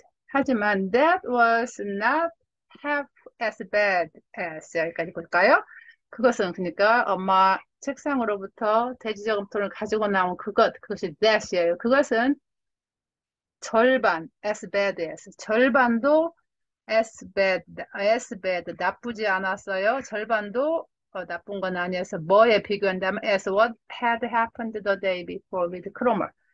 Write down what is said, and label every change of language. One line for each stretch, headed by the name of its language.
English: 하지만 that was not half as bad as.
Korean: 여기까지 볼까요? 그것은 그러니까 엄마 책상으로부터 돼지 저금통을 가지고 나온 그것이 that이에요. 그것은 절반, as bad as. 절반도 as bad, 나쁘지 않았어요.
English: 절반도 나쁜 건 아니어서 뭐에 비교한다면 as what had happened the day before with Cromer.